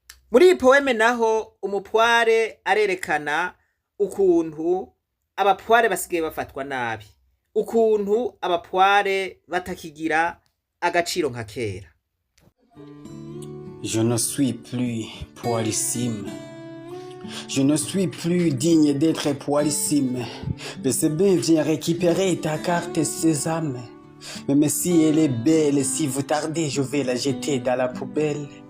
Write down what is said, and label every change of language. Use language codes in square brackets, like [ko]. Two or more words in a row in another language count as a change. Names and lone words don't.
[rw] Muri iyi poeme naho, umupware arerekana ukuntu abapware basigaye bafatwa nabi, ukuntu abapware batakigira agaciro nka kera. [fr] Je ne suis plus poilissime. Je ne suis plus digne d'être poilissime. B C B, viens récupérer ta carte Sésame. Même si elle est belle, si vous tardez, je vais la jeter dans la poubelle.